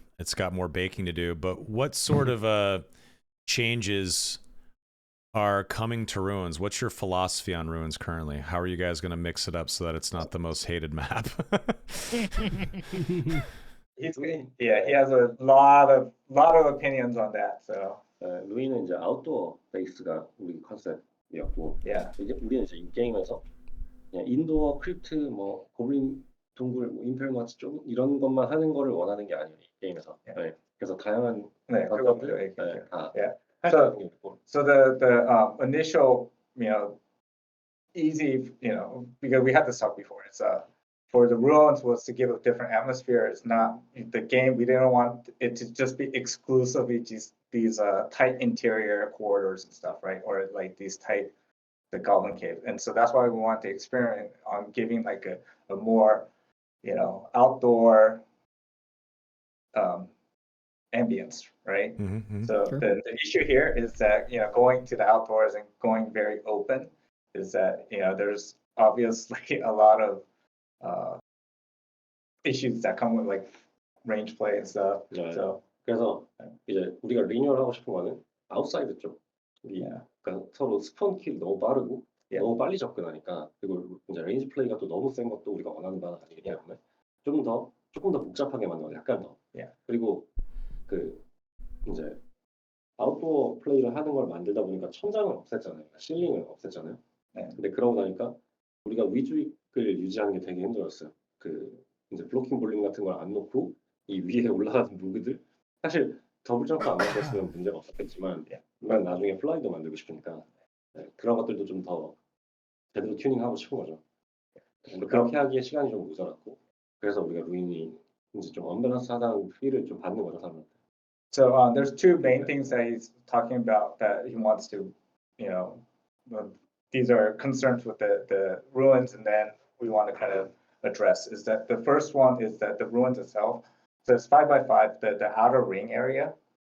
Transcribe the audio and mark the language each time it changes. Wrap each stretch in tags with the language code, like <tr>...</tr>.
<en>It's got more baking to do, but what sort of changes are coming to Ruins? What's your philosophy on Ruins currently? How are you guys going to mix it up so that it's not the most hated map? He has a lot of opinions on that. So</en> <ko>루이는 이제 아웃도어 베이스가 우리 컨셉이었고,</ko> <en>yeah,</en> <ko>우리는 이제 이 게임에서 그냥 인도어 크립트, 뭐 고블린 동굴, 뭐 임페리얼 마치 좀 이런 것만 하는 거를 원하는 게 아니에요, 이 게임에서. 네. 그래서 다양한 네, 컨셉들 다</ko> <en>yeah.</en> <ko>할 수 있는 게 있고.</ko> <en>So the initial, easy, because we had this talk before. It's for the Ruins was to give a different atmosphere. It's not the game. We didn't want it to just be exclusively these tight interior corridors and stuff, right? Or like these tight the Goblin Cave, and so that's why we want to experiment on giving like a more, outdoor ambience, right? Mm-hmm. So Sure. the issue here is that going to the outdoors and going very open is that there's obviously a lot of issues that come with like range play and stuff.</en> <ko>네.</ko> <en>So</en> <ko>그래서 이제 우리가 리뉴얼 하고 싶은 거는 아웃사이드 쪽. 그러니까 서로 스폰 킬 너무 빠르고 너무 빨리 접근하니까, 그리고 이제 레인지 플레이가 또 너무 센 것도 우리가 원하는 바는 아니기 때문에 조금 더 복잡하게 만든 거, 약간 더. 그리고 그 이제 아웃도어 플레이를 하는 걸 만들다 보니까 천장을 없앴잖아요. 실링을 없앴잖아요. 근데 그러고 나니까 우리가 위주익을 유지하는 게 되게 힘들었어요. 그 이제 블로킹 볼륨 같은 걸 안 놓고 이 위에 올라가는 무그들, 사실 더블 점프 안 만들었으면 문제가 없었겠지만 우리가 나중에 플라이도 만들고 싶으니까 그런 것들도 좀 더 제대로 튜닝하고 싶은 거죠. 근데 그렇게 하기에 시간이 좀 모자랐고, 그래서 우리가 루인이 이제 좀 언밸런스하다는 필을 좀 받는 거죠, 사람한테.</ko> <en>So there's two main things that he's talking about that he wants to, these are concerns with the ruins, and then we want to kind of address is that the first one is that the ruins itself, so it's 5x5, the outer ring area,</en>